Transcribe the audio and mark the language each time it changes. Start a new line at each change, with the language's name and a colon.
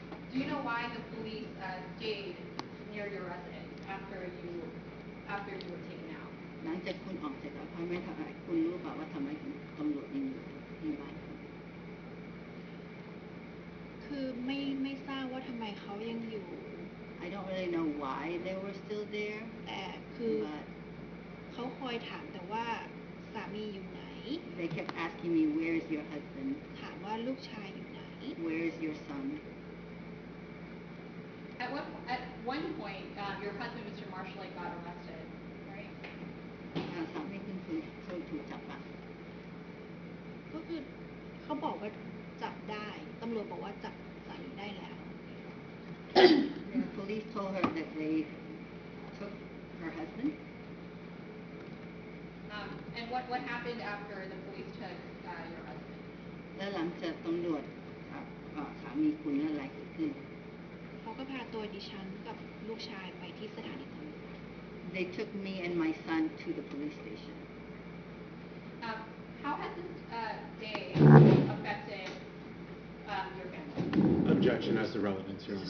English: Do you know why the police stayed near your residence after you were taken out?
Thai: หลังจากคุณออกจากอพาร์ตเมนต์ทำไมคุณรู้เปล่าว่าทำไมถึงตำรวจยังอยู่ที่บ้านคุณ คือไม่ทราบว่าทำไมเขายังอยู่
English: I don't really know why they were still there,
Thai: แต่คือ
English: but
Thai: เขาคอยถามแต่ว่าสามีอยู่ไหน
English: they kept asking me, where is your husband?
Thai: ถามว่าลูกชายอยู่ไหน
English: Where is your son? At one point, your husband, Mr. Marshall, got arrested, right?
Thai: สามีคุณเคยถูกจับปะ ก็คือเขาบอกว่าจับได้ตำรวจบอกว่าจับสามีได้แล้ว
English: The police told her that they took her husband. And what happened after the police took your husband?
Thai: แล้วหลังจากตำรวจสามีคุณแล้วอะไรเกิดขึ้น เขาก็พาตัวดิฉันกับลูกชายไปที่สถานีตำรวจ
English: They took me and my son to the police station. How has this day affected your family? Objection as to relevance, Your Honor.